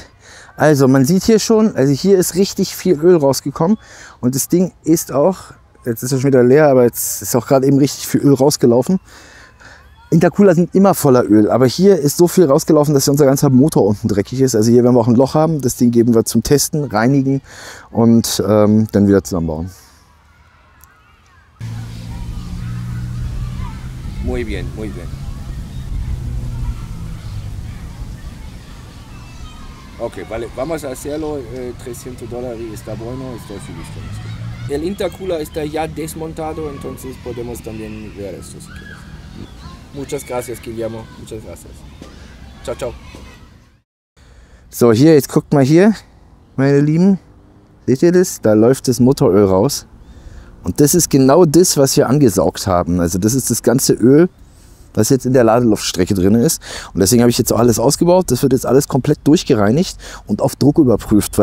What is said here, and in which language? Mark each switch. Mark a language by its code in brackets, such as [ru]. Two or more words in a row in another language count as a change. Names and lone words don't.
[de] Also man sieht hier schon, also hier ist richtig viel Öl rausgekommen und das Ding ist auch, jetzt ist er schon wieder leer, aber jetzt ist auch gerade eben richtig viel Öl rausgelaufen. Intercooler sind immer voller Öl, aber hier ist so viel rausgelaufen, dass unser ganzer Motor unten dreckig ist. Also hier werden wir auch ein Loch haben, das Ding geben wir zum Testen, reinigen und dann wieder zusammenbauen. [es] Muy bien, muy bien. Okay, vale, vamos a hacerlo, $300 y está bueno, estoy feliz con esto. el intercooler está ya desmontado, entonces podemos también ver esto si quieres. Muchas gracias, Guillermo. Muchas gracias. [it] Ciao, ciao. [de] So, hier, jetzt guckt mal hier, meine Lieben. Seht ihr das? Da läuft das Motoröl raus. Und das ist genau das, was wir angesaugt haben. Also das ist das ganze Öl, was jetzt in der Ladeluftstrecke drin ist. Und deswegen habe ich jetzt auch alles ausgebaut. Das wird jetzt alles komplett durchgereinigt und auf Druck überprüft.